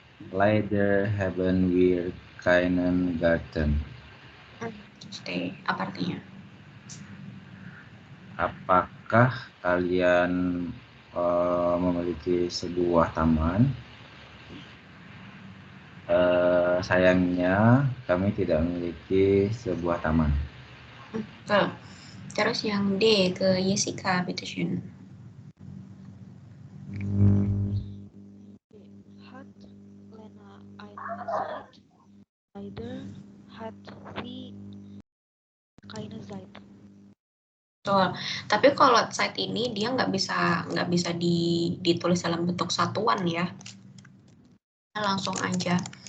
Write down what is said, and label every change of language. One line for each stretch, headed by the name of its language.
German: Leider haben wir keinen Garten.
Indonesian: C, apa artinya? Apakah kalian memiliki sebuah taman? Sayangnya kami tidak memiliki sebuah taman. Betul. Terus yang D ke Jessica, petition.
German: Hat Lena eine Zeit? Leider hat sie keine Zeit.
Indonesian: Betul. Tapi kalau Zeit ini dia nggak bisa ditulis dalam bentuk satuan ya. Langsung aja.